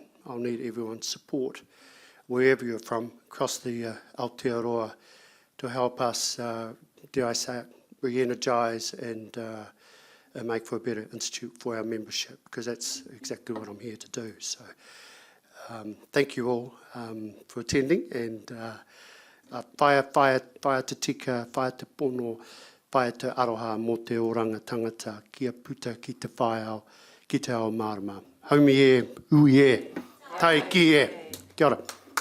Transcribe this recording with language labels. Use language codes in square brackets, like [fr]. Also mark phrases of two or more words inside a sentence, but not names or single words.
[en] I'll need everyone's support, wherever you're from, across the Aotearoa, to help us, dare I say it, re-energise and make for a better institute for our membership, because that's exactly what I'm here to do. So thank you all for attending, and [mi] whaia te tika, whaia te pono, whaia te aroha mō te oranga tangata, kia puta ki te whaiao, ki te ao marama. Haumi e, ui e, tai ki e. Kia ora.